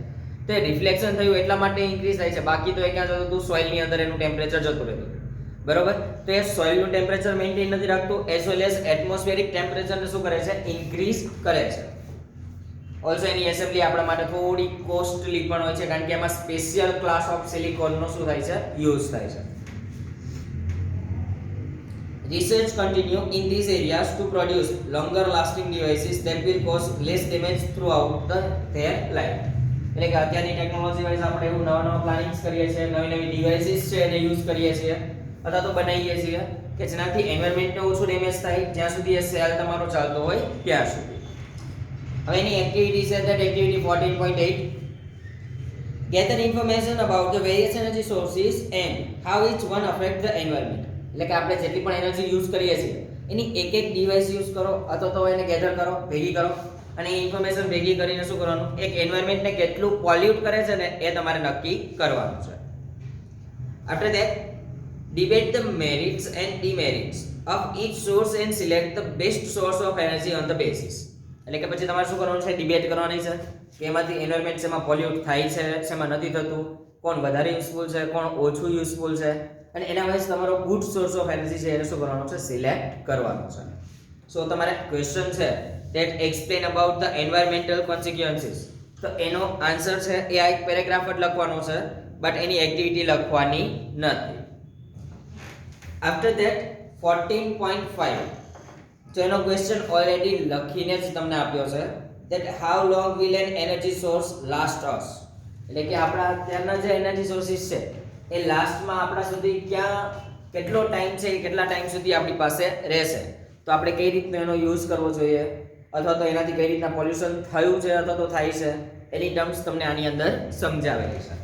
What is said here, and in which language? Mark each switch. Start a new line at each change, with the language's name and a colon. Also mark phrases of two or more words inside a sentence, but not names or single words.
Gujarati: તો એ રિફ્લેક્શન થયું એટલા માટે ઇન્ક્રીઝ થાય છે, બાકી તો એ ક્યાં જતું હતું, સોઇલની અંદર એનું ટેમ્પરેચર જતું રહેતું, બરોબર. તો એ સોઇલનું ટેમ્પરેચર મેન્ટેન નથી રાખતું,
English: as well as
Gujarati: એટમોસ્ફિયરિક ટેમ્પરેચરને શું કરે છે, ઇન્ક્રીઝ કરે છે. ઓલ્સો એની એસેમ્બલી આપણા માટે થોડી કોસ્ટલી પણ હોય છે, કારણ કે એમાં
English: special class of silicon
Gujarati: શું થાય છે, યુઝ થાય છે.
English: Research continue in these areas to produce longer lasting devices that will cause less damage throughout their life.
Gujarati: એટલે કે અત્યારની ટેકનોલોજી વાઇઝ આપણે એવું નવા પ્લાનિંગ્સ કરીએ છીએ, નવી ડિવાઇસીસ છે એને યુઝ કરીએ છીએ અથવા તો બનાવીએ છીએ કે જેનાથી એન્વાયરમેન્ટને ઓછું ડેમેજ થાય, જ્યાં સુધી એ સેલ તમારો ચાલતો હોય ત્યાં સુધી. હવે એની એક્ટિવિટી છે
English: that activity 14.8 gather information about the various energy sources and how each one affect the environment.
Gujarati: એટલે કે આપણે જેટલી પણ એનર્જી યુઝ કરીએ છીએ એની એક એક ડિવાઇસ યુઝ કરો અથવા તો એને ગેધર કરો, ભેગી કરો, અને ઇન્ફોર્મેશન ભેગી કરીને શું કરવાનું, એક એન્વાયરમેન્ટને કેટલું પોલ્યુટ કરે છે ને એ તમારે નક્કી કરવાનું છે.
English: after that debate the merits and demerits of each source and select the best source of energy on the basis.
Gujarati: એટલે કે પછી તમારે શું કરવાનું છે, ડિબેટ કરવાની છે કે એમાંથી એન્વાયરમેન્ટ શેમાં પોલ્યુટ થાય છે, શેમાં નથી થતું, કોણ વધારે યુઝફુલ છે, કોણ ઓછું યુઝફુલ છે, અને એના વાઇઝ તમારો
English: good source of energy
Gujarati: છે એને શું કરવાનું છે, સિલેક્ટ કરવાનું છે. સો તમારે ક્વેશ્ચન છે
English: that explain about the environmental consequences,
Gujarati: તો એનો આન્સર છે એ આ એક પેરેગ્રાફ જ લખવાનો છે, બટ એની એક્ટિવિટી લખવાની નથી.
English: after that
Gujarati: 14.5 તો એનો ક્વેશ્ચન ઓલરેડી લખીને જ તમને આપ્યો છે
English: that how long will an energy source last us.
Gujarati: એટલે કે આપણા અત્યારના જે
English: energy sources
Gujarati: છે એ લાસ્ટમાં આપણા સુધી ક્યાં કેટલો ટાઈમ છે, કેટલા ટાઈમ સુધી આપણી પાસે રહેશે, તો આપણે કઈ રીતનો એનો યુઝ કરવો જોઈએ અથવા તો એનાથી કઈ રીતના પોલ્યુશન થયું છે અથવા તો થાય છે એની ટર્મ્સ તમને આની અંદર સમજાવેલી છે.